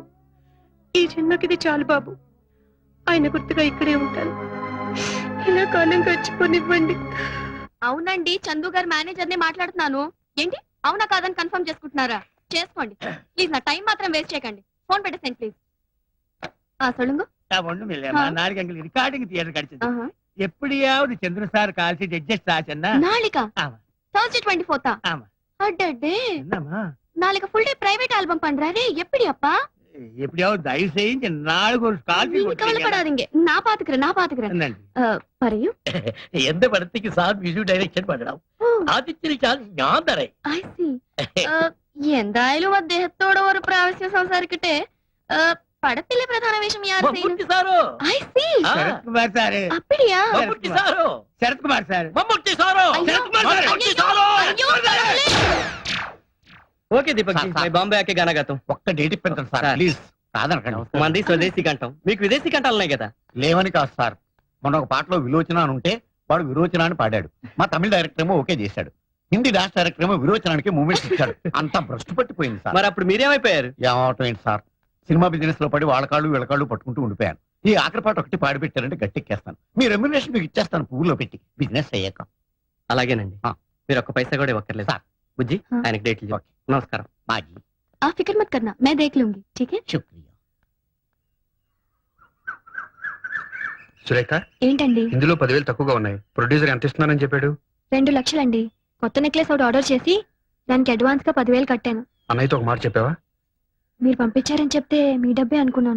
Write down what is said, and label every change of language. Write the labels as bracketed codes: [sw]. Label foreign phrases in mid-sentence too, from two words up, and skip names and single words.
[te] ఈ జన్మకిది చాలు బాబు. ఆయన గుర్తుగా ఇక్కడే ఉంటాను. ఇలా కాలం గడిచిపోనివ్వండి. అవునండి, చందు గారు మేనేజర్ నే మాట్లాడుతున్నాను. ఏంటి అవునా కాదని కన్ఫర్మ్ చేసుకుంటున్నారా? చేసుకోండి ప్లీజ్. నా టైం మాత్రం వేస్ట్ చేయకండి. ఫోన్ పెట్టేసేయండి ప్లీజ్. [ta] சொல்லுங்க. ஒண்ணும் இல்லையம்மா, நாளைக்கு எங்களுக்கு ரிகார்டிங் தியேட்டர் கிடைச்சது. எப்படியாவது சந்திர சார் கால் ஷீட் அட்ஜஸ்ட் ஆச்சுன்னா நாளைக்கா? ஆமா. Thursday 24th. ஆமா. அடடே, என்னம்மா நாளைக்கு ஃபுல் டே பிரைவேட் ஆல்பம் பண்றாரு. எப்படி அப்பா? எப்படியாவது தயவு செஞ்சு நாளைக்கு ஒரு கால் நீங்க கவலைப்படாதீங்க, நான் பாத்துக்கிறேன். நன்றி. [ml] പറയൂ. [ta] எந்த படத்துக்கு சார் மியூசிக் டைரக்ഷൻ பண்ணണം? [ml] ആദിത്യച്ചാൽ ഞാൻ തരേ. [en] I see. [ml] എന്തായാലും അദ്ദേഹത്തോട് ഒരു പ്രാവശ്യം സംസാരിക്കട്ടെ. പടത്തിലെ പ്രധാന വേഷം യാർ ചെയ്യുന്നു? മമ്മൂട്ടി സാറോ? [en] I see. [ta] சரத்குமார் சார். அப்படியா? [ml] മമ്മൂട്ടി സാറോ? [ta] சரத்குமார் சார். [ml] മമ്മൂട്ടി സാറോ? [hi] ओके दीपक जी, मैं बॉम्बे आके गाना गाता हूं. [te] ఒక్క డేట్ ఇప్పించండి సార్ సార్. ప్లీజ్. కాదనకండి. మంది స్వదేశీ కంఠం, మీకు విదేశీ కంఠాలు ఉన్నాయి కదా. లేవని కాదు సార్, మొన్న ఒక పాటలో విలోచన అని ఉంటే వాడు విరోచన అని పాడాడు. మా తమిళ డైరెక్టర్ ఏమో ఓకే చేశాడు. హిందీ డాన్స్ డైరెక్టర్ ఏమో విరోచనానికి మూమెంట్స్ ఇచ్చాడు. అంతా భ్రష్టు పట్టిపోయింది సార్. మరి అప్పుడు మీరేమైపోయారు? ఏమవటం ఏంటి సార్, సినిమా బిజినెస్ లో పడి వాళ్ళ కాళ్ళు వీళ్ళ కాళ్ళు పట్టుకుంటూ ఉండిపోయాను. ఈ ఆఖరి పాట ఒకటి పాడి పెట్టారంటే గట్టెక్కేస్తాను. మీ రెమ్యునరేషన్ మీకు ఇచ్చేస్తాను పువ్వులో పెట్టి, బిజినెస్ అయ్యాక. అలాగేనండి. మీరు ఒక్క పైసా కూడా ఇవ్వక్కర్లేదు సార్. బుజ్జి, ఆయనకి డేట్లు చెప్పు. నమస్కారం. మాజీ [hi] आप फिक्र मत करना, मैं देख लूंगी. ठीक है? [te] శుక్రియా. సురేఖ, ఏంటండి? ఇందులో 10,000 తక్కువగా ఉన్నాయి. ప్రొడ్యూసర్ ఎంత ఇస్తున్నానని చెప్పాడు? 2 లక్షలండి. కొత్త నెక్లెస్ ఒకటి ఆర్డర్ చేసి దానికి అడ్వాన్స్ గా 10,000 కట్టాను. అన్నయ్యతో ఒక మాట చెప్పావా? మీరు పంపించారని చెప్తే మీ డబ్బే అనుకున్నాను.